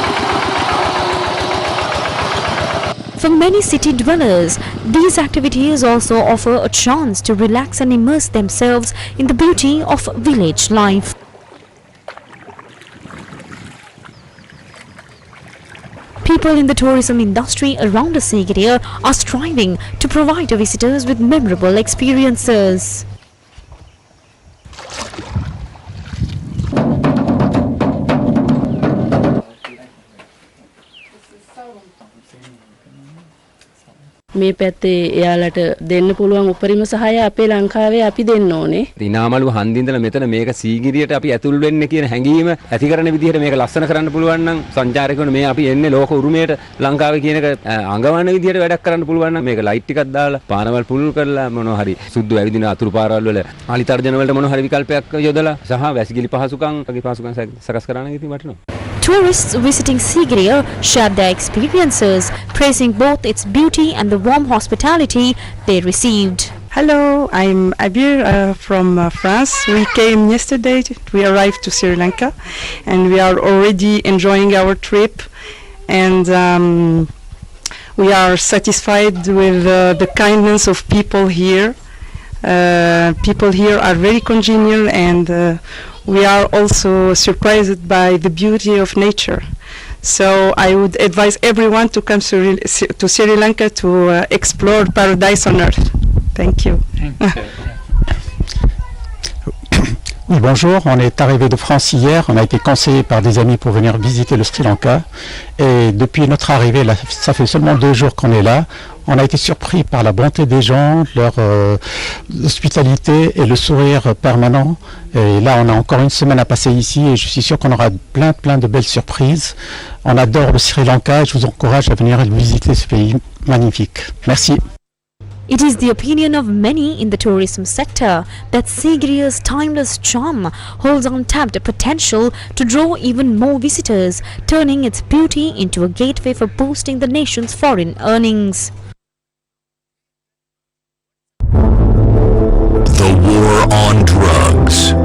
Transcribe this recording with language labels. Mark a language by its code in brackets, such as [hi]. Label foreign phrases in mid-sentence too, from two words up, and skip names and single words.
[en] For many city dwellers, these activities also offer a chance to relax and immerse themselves in the beauty of village life. People in the tourism industry around Sigiriya are striving to provide visitors with memorable experiences. [si] මේ පැත්තේ එයාලට දෙන්න පුළුවන් උපරිම සහාය අපේ ලංකාවේ අපි දෙන්න ඕනේ. දිනාමලුව හන්දින්දලා මෙතන මේක සීගිරියට අපි ඇතුල් වෙන්නේ කියන හැඟීම ඇති කරන විදිහට මේක ලස්සන කරන්න පුළුවන් නම් සංචාරකයන්ට මේ අපි එන්නේ ලෝක උරුමයට ලංකාවේ කියන එක අඟවන විදිහට වැඩක් කරන්න පුළුවන් නම් මේක ලයිට් ටිකක් දාලා පාරවල් පුළුල් කරලා මොනවා හරි සුද්ධ ඇවිදින අතුරු පාරවල් වල ආලි තර්ජන වලට මොනවා හරි විකල්පයක් යොදලා සහ වැසිකිලි පහසුකම් වගේ පහසුකම් සකස් කරන්න ඉතින් වටිනවා. [en] Tourists visiting Sigiriya shared their experiences, praising both its beauty and the warm hospitality they received. Hello, I'm Abir from France. We came yesterday. We arrived to Sri Lanka and we are already enjoying our trip, and we are satisfied with the kindness of people here. People here are very congenial, and we are also surprised by the beauty of nature. So I would advise everyone to come to Sri Lanka to explore paradise on earth. Thank you. [fr] Oui, bonjour, on est arrivé de France hier, on a été conseillé par des amis pour venir visiter le Sri Lanka et depuis notre arrivée, là, ça fait seulement 2 jours qu'on est là, on a été surpris par la bonté des gens, leur hospitalité et le sourire permanent et là on a encore une semaine à passer ici et je suis sûr qu'on aura plein de belles surprises. On adore le Sri Lanka et je vous encourage à venir visiter ce pays magnifique. Merci. [en] It is the opinion of many in the tourism sector that Sigiriya's timeless charm holds untapped potential to draw even more visitors, turning its beauty into a gateway for boosting the nation's foreign earnings. The war on drugs.